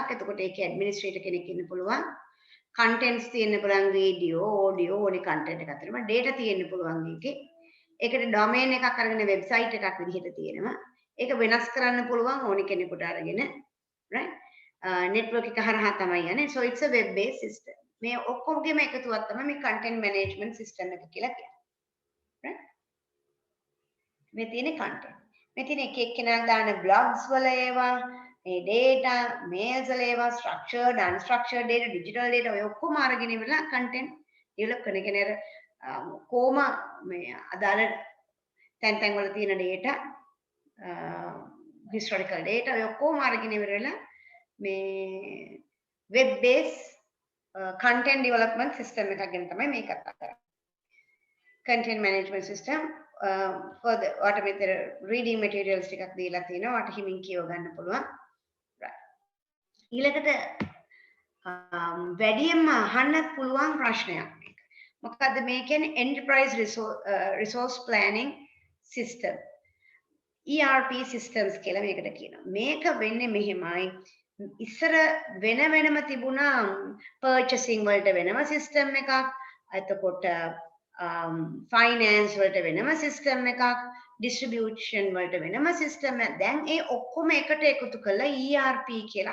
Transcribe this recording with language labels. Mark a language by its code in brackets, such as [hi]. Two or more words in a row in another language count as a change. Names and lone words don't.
[si] එතකොට ඒකේ administrator කෙනෙක් ඉන්න පුළුවන්. contents තියෙන්න පුළුවන්, video, audio, ඕනි content එකක් තියෙනවා. data තියෙන්න පුළුවන් ඒකේ. ඒකට domain එකක් අරගෙන website එකක් විදිහට තියෙනවා. ඒක වෙනස් කරන්න පුළුවන් ඕනි කෙනෙකුට අරගෙන. right? network එක හරහා තමයි යන්නේ. [en] so it's a web based system. [si] මේ ඔක්කොගෙම එකතුවක් තමයි මේ [en] content management system [si] එක කියලා කියන්නේ. right? මේ තියෙන content. මේ තියෙන එක එක්කෙනා දාන blogs වල ඒවා, මේ data, mails වල ඒවා, [en] structured, unstructured data, digital data [si] ඔය ඔක්කොම අරගෙන ඉවරලා content develop කරන කෙනෙක් කොහොම මේ අදාළ තැන් වල තියෙන data, [en] historical data [si] ඔය ඔක්කොම අරගෙන ඉවරලා මේ [en] web based content development system [si] එකක් ගැන තමයි මේ කතා කරන්නේ. [en] content management system for the automated reading materials [si] ටිකක් දීලා තිනවා. වට හිමින් කියව ගන්න පුළුවන්. ඊළඟට වැඩියෙන්ම අහන්න පුළුවන් ප්‍රශ්නයක් මේක. මොකද්ද මේ කියන්නේ [en] enterprise resource planning system. ERP systems [si] කියලා මේකට කියනවා. මේක වෙන්නේ මෙහෙමයි. ඉස්සර වෙනම තිබුණා purchasing වලට වෙනම system එකක්. එතකොට finance වලට වෙනම system එකක්. distribution වලට වෙනම system එකක්. දැන් ඒ ඔක්කොම එකට එකතු කරලා ERP කියලා.